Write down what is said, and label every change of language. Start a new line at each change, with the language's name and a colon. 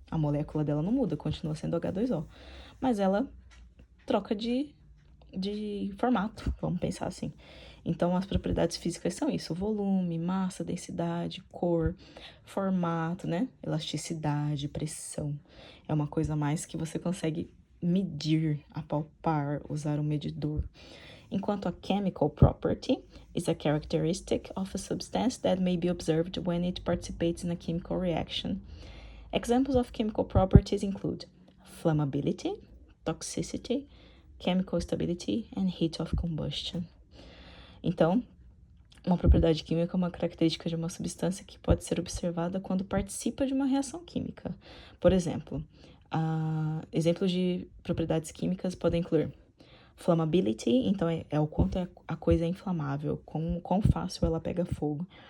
Portuguese: A molécula dela não muda, continua sendo H2O. Mas ela troca de formato, vamos pensar assim. Então, as propriedades físicas são isso: volume, massa, densidade, cor, formato, né? Elasticidade, pressão. É uma coisa a mais que você consegue medir, apalpar, usar um medidor. Enquanto
English: a chemical property is a characteristic of a substance that may be observed when it participates in a chemical reaction. Examples of chemical properties include flammability, toxicity, chemical stability, and heat of combustion.
Portuguese: Então, uma propriedade química é uma característica de uma substância que pode ser observada quando participa de uma reação química. Por exemplo, exemplos de propriedades químicas podem incluir flammability, então é o quanto a coisa é inflamável, quão fácil ela pega fogo.